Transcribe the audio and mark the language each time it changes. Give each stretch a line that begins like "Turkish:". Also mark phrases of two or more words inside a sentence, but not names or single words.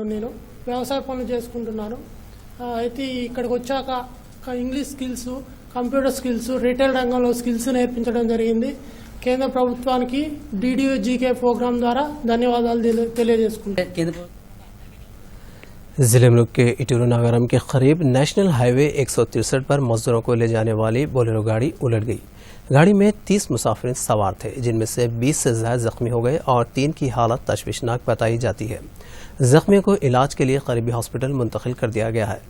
Telugu: నేను వ్యవసాయ పనులు చేసుకుంటున్నాను. అయితే ఇక్కడికి వచ్చాక
English: English skills, computer skills,
Telugu: రీటైల్ రంగంలో స్కిల్స్ నేర్పించడం జరిగింది. కేంద్ర ప్రభుత్వానికి డీడీయూ జీకే ప్రోగ్రాం ద్వారా ధన్యవాదాలు తెలియజేసుకుంటాను.
Urdu: ضلع ملک کے اٹورو ناگرم کے قریب نیشنل ہائی وے 163 پر مزدوروں کو لے جانے والی بولیرو گاڑی الٹ گئی۔ گاڑی میں 30 مسافرین سوار تھے، جن میں سے 20 سے زائد زخمی ہو گئے اور 3 کی حالت تشویشناک بتائی جاتی ہے۔ زخمیوں کو علاج کے لیے قریبی ہاسپٹل منتقل کر دیا گیا ہے۔